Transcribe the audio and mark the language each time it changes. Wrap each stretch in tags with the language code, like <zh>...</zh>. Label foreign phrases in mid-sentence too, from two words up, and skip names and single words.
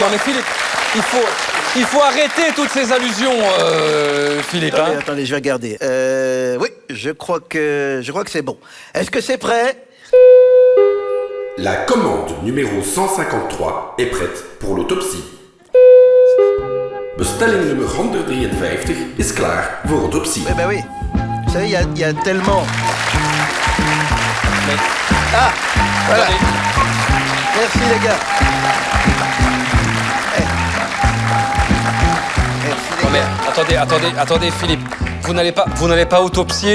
<fr>non mais Philippe, il faut arrêter toutes ces allusions, Philippe. Attendez, Hein. attendez, je vais regarder. Oui, je crois que c'est bon. Est-ce que c'est prêt? La commande numéro 153 est prête pour l'autopsie.</fr> <nl>Bestelling nummer 153 is klaar voor autopsie.</nl> <fr>Eh ben oui. Vous savez, il y a tellement... Mais, Ah, voilà. attendez. Merci, les gars. Eh. Merci, les Non mais gars. attendez, Philippe. Vous n'allez pas autopsier</fr>